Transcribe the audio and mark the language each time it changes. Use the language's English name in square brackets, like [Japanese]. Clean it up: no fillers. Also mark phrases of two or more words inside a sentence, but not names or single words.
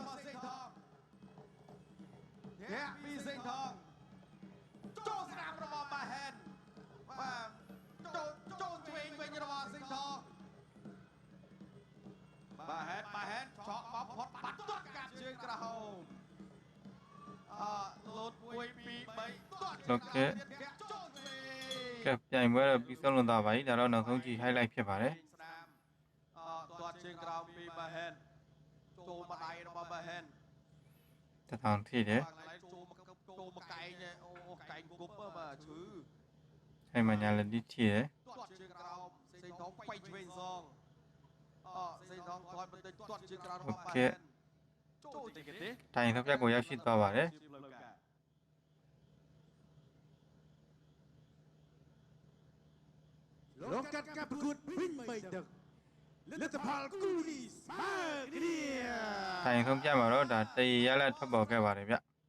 [Khmer] សេងថងធាក់ពីសេងថងចូលស្ដាំរបស់បាទហេនបាទចូលឆ្វេងវិញរបស់សេងថងបាទហេនឆក់មកផុតបាត់ទាត់កាប់ជើងក្រោមលោត1 2 3ទាត់ លោកកែ ចូលឆ្វេង [Burmese] ကဲပြိုင်ပွဲတော့ပြီးဆုံးလို့သွားပါပြီဒါတော့နောက်ဆုံးကြည့် highlight ဖြစ်ပါတယ် [Khmer] ទាត់ជើងក្រោមពីបាទហេនចូលមកដៃរបស់បាទហេន [Burmese] តតោထိတယ် [Khmer] បាទកន្លែងចូលមកកែងអូកែងគប់បាទឈឺ [Burmese] အဲ့မှာညာလည်းထိတယ် [Khmer] ទាត់ជើងក្រោមសេងថងបែកឆ្វេងសងសេងថងគាត់បន្តិចទាត់ជើងក្រោមរបស់បាទហេនចូលតិចទេ [Burmese] တိုင်ဆုံးဖြတ်ကိုရောက်ရှိသွားပါတယ် [Khmer] លោកកាត់ការប្រកួតវិញ3ទឹកលទ្ធផលគូនេះស្មើគ្នា [Burmese] တိုင်ဆုံးဖြတ်မှာတော့ဒါတည်ရလက်ထွက်ပေါ်ခဲ့ပါတယ်ဗျ